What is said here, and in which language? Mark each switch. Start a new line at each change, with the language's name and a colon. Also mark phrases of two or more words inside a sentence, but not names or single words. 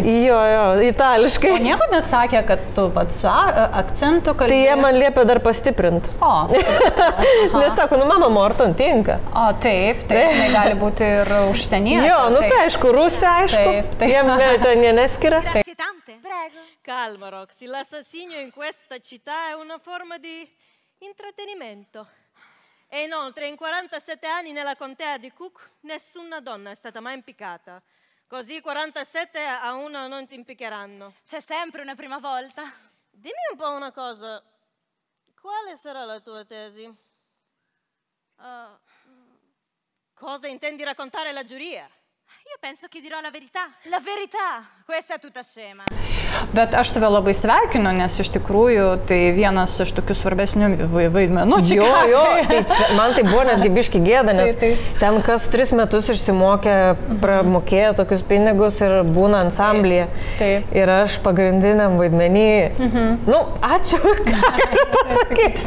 Lithuanian: Jo, itališkai. O nieko nesakė, kad tu vat su akcentu kalbėjai? Tai jie man liepė dar pastiprinti. O. Nesako, mama Morton tinka. O, taip, tai gali būti ir užsienyje. Jo, tai aišku, Rusija, aišku. Jiem ten neskiria.
Italian: Grazie tante. Prego. Calma, Roxy, l'assassinio in questa città è una forma di intrattenimento. E inoltre, in 47 anni nella contea di Cook, nessuna donna è stata mai impiccata. Così 47 a uno non ti impiccheranno. C'è sempre una prima volta. Dimmi un po' una cosa. Quale sarà la tua tesi? Cosa intendi raccontare alla giuria? Io penso che dirò la verità. La verità! Questa è tutta scema.
Lithuanian: Bet aš tave labai sveikinu, nes iš tikrųjų tai vienas iš tokių svarbesnių vaidmenų. Jo, man tai buvo netgi biški gėda, nes ten kas 3 metus išsimokė, pramokėjo tokius pinigus ir būna ansamblyje. Ir aš pagrindiniam vaidmenį. Nu, ačiū, ką galiu pasakyti.